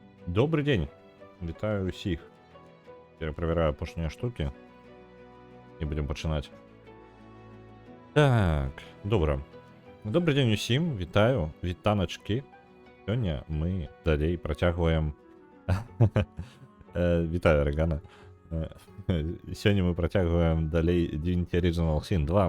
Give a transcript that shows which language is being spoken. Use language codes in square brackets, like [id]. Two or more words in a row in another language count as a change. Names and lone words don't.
[ru] Добрый день. [uk] Вітаю усіх. Перепровіряю апошнія штуки. І будемо починати. Так, добре. Добрий день усім, вітаю, вітаночки. Сьогодні ми далі протягуємо... Вітаю, Регана. Сьогодні ми протягуємо далі Divinity Original Sin 2.